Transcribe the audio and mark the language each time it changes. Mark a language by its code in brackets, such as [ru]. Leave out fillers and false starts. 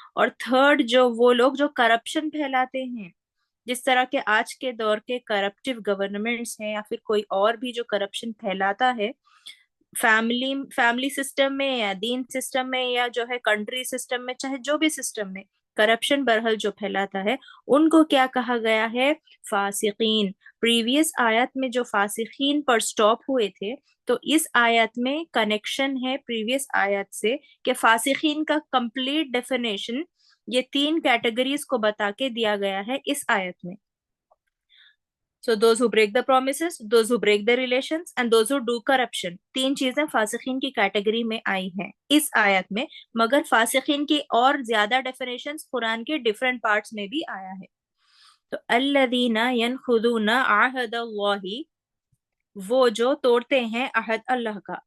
[ur] اور تھرڈ جو وہ لوگ جو کرپشن پھیلاتے ہیں، جس طرح کے آج کے دور کے کرپٹیو گورنمنٹس ہیں یا پھر کوئی اور بھی جو کرپشن پھیلاتا ہے فیملی سسٹم میں یا دین سسٹم میں یا جو ہے کنٹری سسٹم میں، چاہے جو بھی سسٹم میں کرپشن برحل جو پھیلاتا ہے، ان کو کیا کہا گیا ہے؟ فاسقین. پریویس آیت میں جو فاسقین پر سٹاپ ہوئے تھے، تو اس آیت میں کنیکشن ہے پریویس آیت سے کہ فاسقین کا کمپلیٹ ڈیفینیشن یہ تین کیٹیگریز کو بتا کے دیا گیا ہے اس آیت میں. [en] So those who break the promises, those who break the relations and those who do corruption. [ur] تین چیزیں فاسقین کی کیٹیگری میں آئی ہیں اس آیت میں، مگر فاسقین کی اور زیادہ ڈیفینیشنز قرآن کے ڈیفرنٹ پارٹس میں بھی آیا ہے. تو [ar] الذین ینقضون عہد اللہ، [ur] وہ جو توڑتے ہیں عہد اللہ کا.